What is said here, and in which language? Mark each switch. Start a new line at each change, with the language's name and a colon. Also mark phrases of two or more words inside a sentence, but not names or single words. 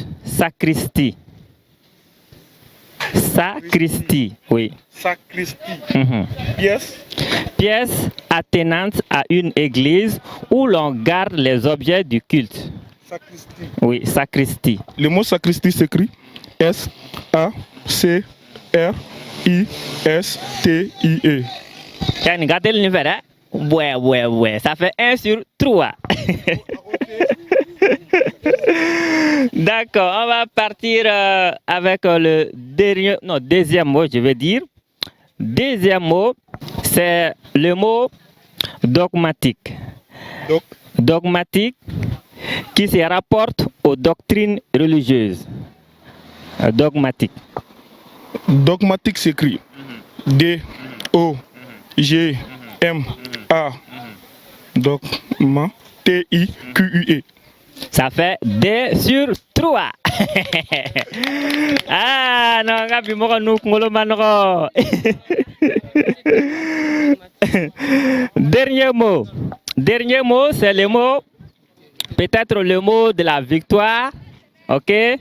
French: Sacristie. Sacristie, oui. Sacristie. Pièce. Pièce attenante à une église où l'on garde les objets du culte. Sacristie. Oui, sacristie. Le mot sacristie s'écrit S-A-C-R-I-S-T-I-E. Tiens, regardez le niveau, hein? Ouais. Ça fait 1 sur 3. D'accord, on va partir avec le deuxième mot, je veux dire. Deuxième mot, c'est le mot dogmatique. Dogmatique qui se rapporte aux doctrines religieuses. Dogmatique. Dogmatique s'écrit D-O-G-M-A. Dogma. T-I-Q-U-E. Ça fait 2 sur 3. Ah, non, Gabi, moi, nous, Dernier mot, c'est le mot, peut-être le mot de la victoire, ok?